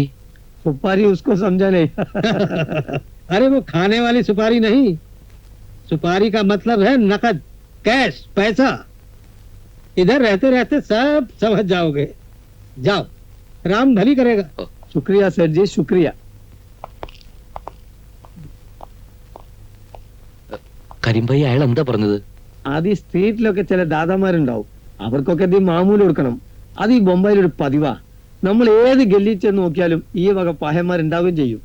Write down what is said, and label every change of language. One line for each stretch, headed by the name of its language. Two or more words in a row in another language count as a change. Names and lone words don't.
Hindi: सुपारी उसको समझा नहीं। अरे वो खाने वाली सुपारी नहीं, सुपारी का मतलब है नकद, कैश, पैसा। इधर रहते रहते सब समझ जाओगे। जाओ, राम भली करेगा। शुक्रिया सेठ जी, शुक्रिया.
Malayalam: കരിമ്പായി അയാൾ എന്താ പറഞ്ഞത്? അത് ഈ സ്ട്രീറ്റിലൊക്കെ ചില ദാദാമാരുണ്ടാവും, അവർക്കൊക്കെ ഇത് മാമൂല് കൊടുക്കണം. അത് ഈ ബൊംബായിലൊരു പതിവാ. നമ്മൾ ഏത് ഗല്ലി ചെന്ന് നോക്കിയാലും ഈ വക പാഹന്മാരുണ്ടാവുകയും ചെയ്യും.